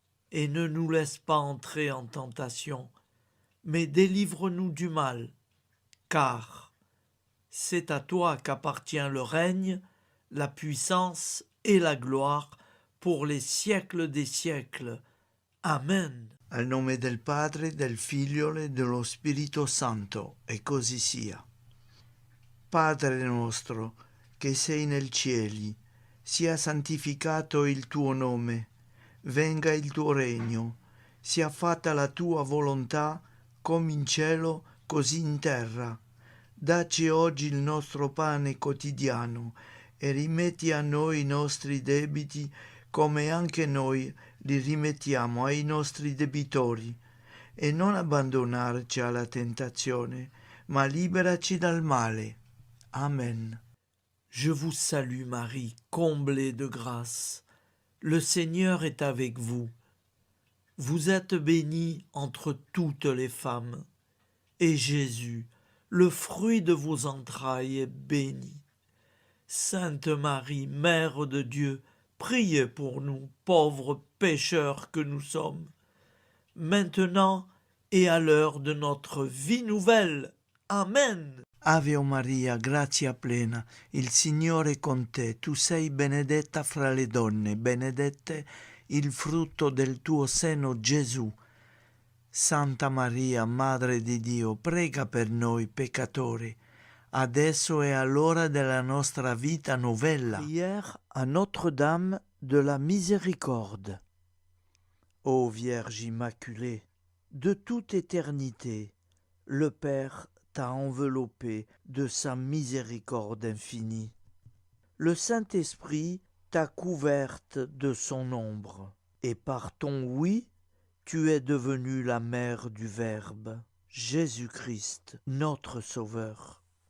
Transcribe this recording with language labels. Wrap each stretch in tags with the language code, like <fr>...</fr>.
<fr>Et ne nous laisse pas entrer en tentation, mais délivre-nous du mal, car c'est à toi qu'appartient le règne, la puissance et la gloire pour les siècles des siècles. Amen.</fr> <it>Al nome del Padre, del Figlio e dello Spirito Santo, e così sia. Padre nostro, che sei nel cieli, sia santificato il tuo nome, venga il tuo regno, sia fatta la tua volontà, come in cielo, così in terra. Dacci oggi il nostro pane quotidiano e rimetti a noi i nostri debiti, come anche noi li rimettiamo ai nostri debitori e non abbandonarci alla tentazione, ma liberaci dal male. Amen.</it> <fr>Je vous salue Marie, comblée de grâce. Le Seigneur est avec vous. Vous êtes bénie entre toutes les femmes, et Jésus, le fruit de vos entrailles, est béni. Sainte Marie, Mère de Dieu, priez pour nous, pauvres pécheurs que nous sommes, maintenant et à l'heure de notre vie nouvelle. Amen.</fr> <it>Ave Maria, grazia plena, il Signore è con te, tu sei benedetta fra le donne, benedetto il frutto del tuo seno, Gesù. Santa Maria, Madre di Dio, prega per noi peccatori, adesso e all'ora della nostra vita novella.</it> <fr>Prière à Notre-Dame de la Miséricorde. Ô Vierge Immaculée, de toute éternité, le Père t'a enveloppé de sa miséricorde infinie. Le Saint-Esprit t'a couverte de son ombre, et par ton oui, tu es devenue la mère du Verbe, Jésus-Christ, notre Sauveur.</fr>